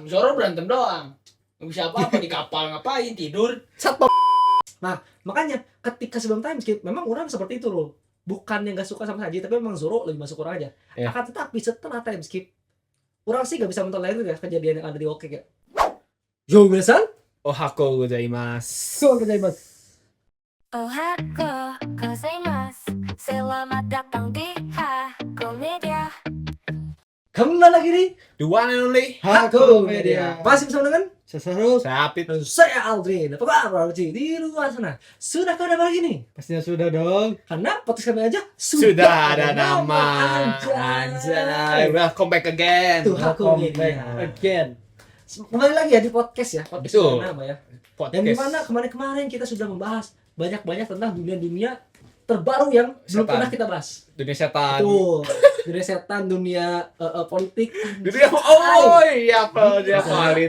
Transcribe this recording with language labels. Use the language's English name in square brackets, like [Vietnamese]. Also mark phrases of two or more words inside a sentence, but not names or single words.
[Indonesian] Zoro berantem doang. Nggak bisa apa-apa di kapal ngapain tidur. satpam. Nah, makanya ketika sebelum [English] time skip [Indonesian] memang orang seperti itu loh. Bukan yang gak suka sama Sanji, tapi memang Zoro lebih masuk orang aja. Iya. Akan tetapi setelah [English] time skip, [Indonesian] orang sih gak bisa mentolerir ya kejadian yang ada di Oke ya. [Japanese] よ、皆さん, おはよう ございます. そう ございます. おはよう ございます. [Indonesian] Selamat datang di Haku Media. Kembali lagi nih [English] The one and only [Indonesian] Haku Media. Masih bersama dengan Sesaru, Sapit. dan saya Aldrin. Apa kabar Ci? Di luar sana? Sudah kabar lagi nih? pastinya sudah dong. Karena podcast kami aja Sudah ada nama. Anjay. Anjay. [English] Welcome back again. [Indonesian] Tuh Haku [English] Welcome [Indonesian] Media. [English] back again. [Indonesian] Kembali lagi ya di podcast ya. Podcast Betul. dengan nama ya. Podcast. Yang dimana kemarin-kemarin kita sudah membahas banyak-banyak tentang dunia-dunia terbaru yang belum Setan. pernah kita bahas. Dunia setan. Tuh, dunia setan, dunia politik. Dunia iya dunia politik